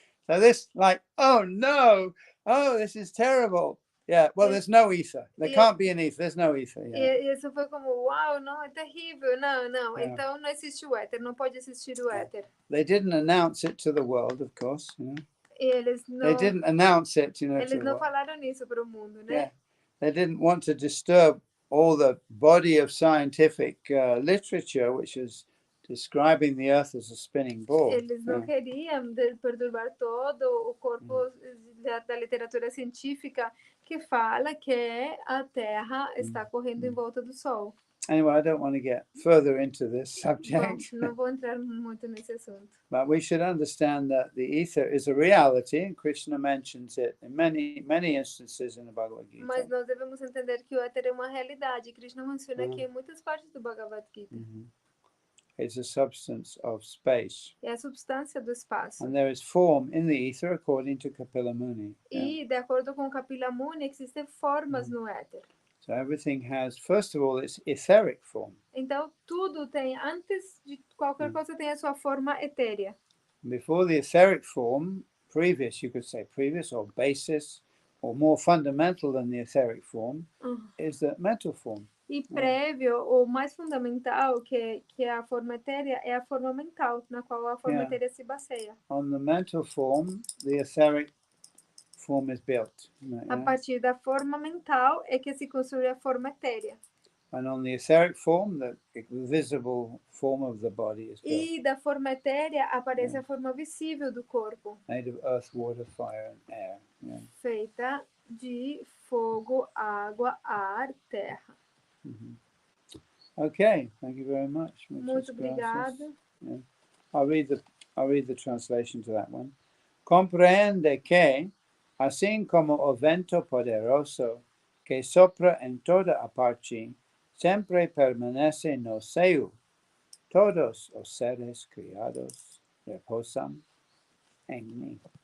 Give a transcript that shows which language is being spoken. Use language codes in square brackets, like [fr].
[en] So this, like, oh no, oh, this is terrible. Yeah, well, there's no ether. There can't be an ether. There's no ether. [pt] E isso foi como, uau, não, é terrível. Não. Então não existe o éter, não pode existir o éter. [en] They didn't announce it to the world, of course. [pt] E eles não. [en] They didn't announce it, [pt] Eles não falaram isso para o mundo, né? [en] Yeah. They didn't want to disturb all the body of scientific literature, which is describing the Earth as a spinning ball. [pt] Eles não queriam perturbar todo o corpo da literatura científica que fala que a Terra está correndo em volta do Sol. [en] Anyway, I don't want to get further into this subject. [pt] Bom, não vou entrar muito nesse assunto. [en] But we should understand that the ether is a reality, and Krishna mentions it in many instances in the Bhagavad Gita. [pt] Mas nós devemos entender que o éter é uma realidade. Krishna menciona aqui em muitas partes do Bhagavad Gita. [en] It's a substance of space. [pt] É a substância do espaço. [en] And there is form in the ether according to Kapila Muni. [pt] E de acordo com Kapila Muni, existem formas no éter. [en] So everything has, first of all, its etheric form. [pt] Então tudo tem, antes de qualquer coisa, tem a sua forma etérea. [en] Before the etheric form, previous, you could say previous or basis, or more fundamental than the etheric form, is the mental form. [pt] E prévio, ou mais fundamental que a forma etérea, é a forma mental, na qual a forma etérea se baseia. [en] On the mental form, the etheric form is built. [pt] A partir da forma mental é que se construi a forma etérea. [en] And on the etheric form, the visible form of the body is built. [pt] E da forma etérea aparece a forma visível do corpo. [en] Made of earth, water, fire, and air. [pt] Feita de fogo, água, ar, terra. [en] Okay, thank you very much. [pt] Muito obrigada. [en] I'll read the translation to that one. [pt] Comprende que, assim como o vento poderoso que sopra em toda a parte, sempre permanece no seio, todos os seres criados reposan em mim.